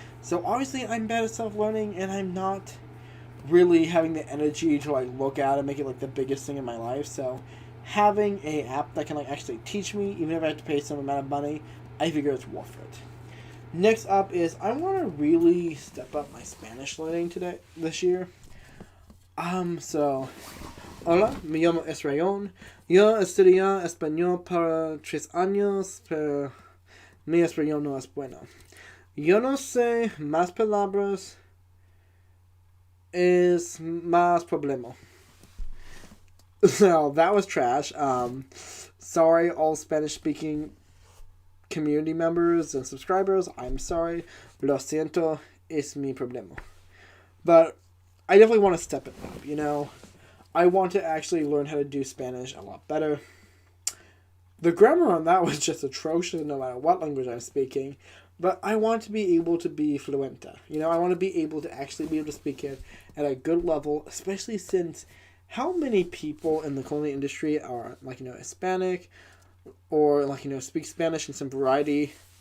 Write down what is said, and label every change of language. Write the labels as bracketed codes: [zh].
[en] So obviously I'm bad at self-learning, and I'm not really having the energy to, like, look at and make it, like, the biggest thing in my life. So having a app that can, like, actually teach me, even if I have to pay some amount of money, I figure it's worth it. Next up is, I want to really step up my Spanish learning this year. [es] So, hola, me llamo Estrellón. Yo estudié español para 3 años, pero Mi español no es bueno. Yo no sé más palabras es más problema. [en] So that was trash. Sorry, all Spanish speaking community members and subscribers. I'm sorry. [es] Lo siento, es mi problema. [en] But I definitely want to step it up, you know? I want to actually learn how to do Spanish a lot better. The grammar on that was just atrocious no matter what language I'm speaking. But I want to be able to be fluent. You know, I want to be able to actually be able to speak it at a good level, especially since how many people in the culinary industry are, like, you know, Hispanic or, like, you know, speak Spanish in some variety.